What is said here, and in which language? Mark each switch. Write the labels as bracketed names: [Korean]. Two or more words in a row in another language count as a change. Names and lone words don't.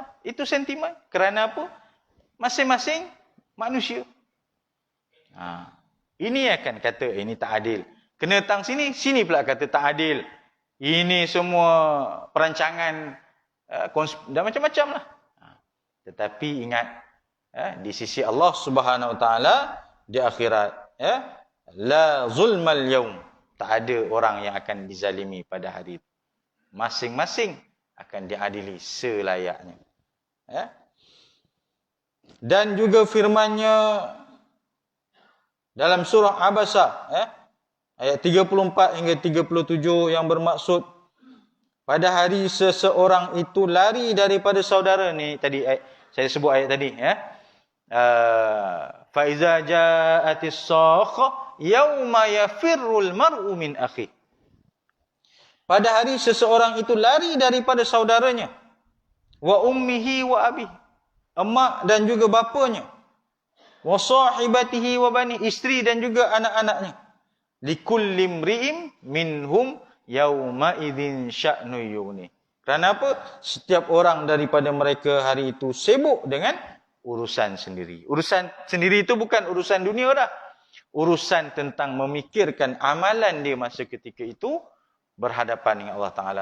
[Malay] Itu sentimen. Kerana apa? Masing-masing manusia. Ini akan kata, ini tak adil. Kena tang sini, sini pula kata tak adil. Ini semua perancangan dan macam-macam lah. Tetapi ingat, di sisi Allah [Arabic] سبحانه وتعالى [Malay] di akhirat, [Arabic] لا ظلم اليوم. [Malay] Tak ada orang yang akan dizalimi pada hari itu. Masing-masing akan diadili selayaknya. Dan juga firman-Nya dalam surah Abasa, ayat 34 hingga 37 yang bermaksud, pada hari seseorang itu lari daripada saudara ni. Tadi saya sebut ayat tadi. [Arabic] فإذا جاءت الصاخة يوم يفر المرء من أخيه. [Malay] Pada hari seseorang itu lari daripada saudaranya, [Arabic] وأمه وأبيه, [Malay] emak dan juga bapanya, [Arabic] وصاحبته وبنيه, [Malay] isteri dan juga anak-anaknya. [Arabic] لكل امرئ منهم يومئذ شأن يغنيه. [Malay] Kerana apa? Setiap orang daripada mereka hari itu sibuk dengan urusan sendiri. Urusan sendiri itu bukan urusan dunia dah. Urusan tentang memikirkan amalan dia masa ketika itu berhadapan dengan Allah Ta'ala.